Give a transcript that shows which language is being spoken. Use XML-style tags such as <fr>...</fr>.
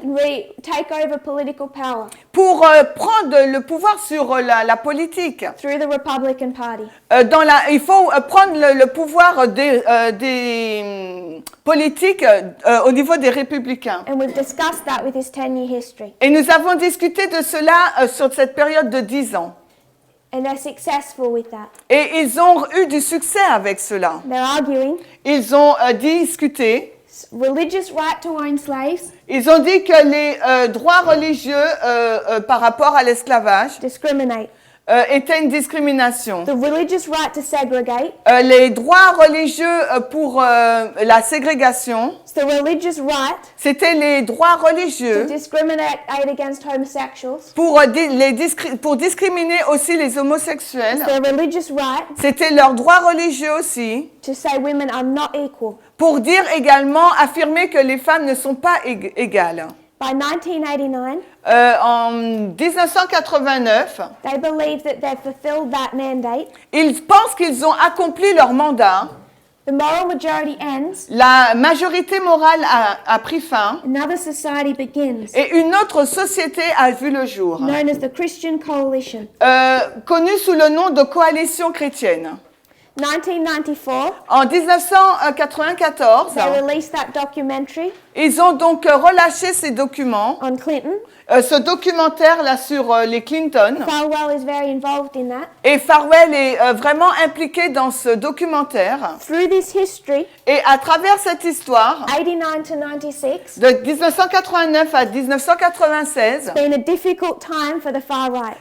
<en>and take over political power</en> <fr>pour prendre le pouvoir sur la politique.</fr> <en>through the Republican Party.</en> <fr>Il faut prendre le pouvoir des politiques au niveau des républicains.</fr> <en>And we've discussed that with his 10-year history.</en> <fr>Et nous avons discuté de cela sur cette période de 10 ans.</fr> <en>And they're successful with that.</en> <fr>Et ils ont eu du succès avec cela.</fr> <en>They're arguing</en> <fr>Ils ont discuté.</fr> <en>religious right to own slaves,</en> <fr>Ils ont dit que les droits religieux par rapport à l'esclavage</fr> <en>discriminate.</en> <fr>étaient une discrimination.</fr> <en>The religious right to segregate,</en> <fr>Les droits religieux pour la ségrégation,</fr> <en>it's the religious right</en> <fr>c'était les droits</fr> <en>to</en> <fr>religieux</fr> <en>discriminate against homosexuals,</en> <fr>pour discriminer aussi les homosexuels.</fr> <en>it's the religious right</en> <fr>C'était leurs droits religieux aussi</fr> <en>to say women are not equal.</en> <fr>pour dire également, affirmer que les femmes ne sont pas égales.</fr> <en>By 1989,</en> <fr>En 1989,</fr> <en>they believe that they've fulfilled that mandate.</en> <fr>ils pensent qu'ils ont accompli leur mandat.</fr> <en>The moral majority ends,</en> <fr>La majorité morale a pris fin</fr> <en>another society begins,</en> <fr>et une autre société a vu le jour,</fr> <en>known as the Christian Coalition.</en> <fr>connue sous le nom de coalition chrétienne.</fr> <en>1994,</en> <fr>En 1994,</fr> <en>they released that documentary</en> <fr>ils ont donc relâché ces documents,</fr> <en>on Clinton.</en> <fr>ce documentaire-là sur les Clinton.</fr> <en>Falwell is very involved in that.</en> <fr>Et Farwell est vraiment impliqué dans ce documentaire.</fr> <en>Through this history,</en> <fr>Et à travers cette histoire,</fr> <en>89 to 96,</en> <fr>de 1989 à 1996,</fr> <en>it's been a difficult time for the far right.</en>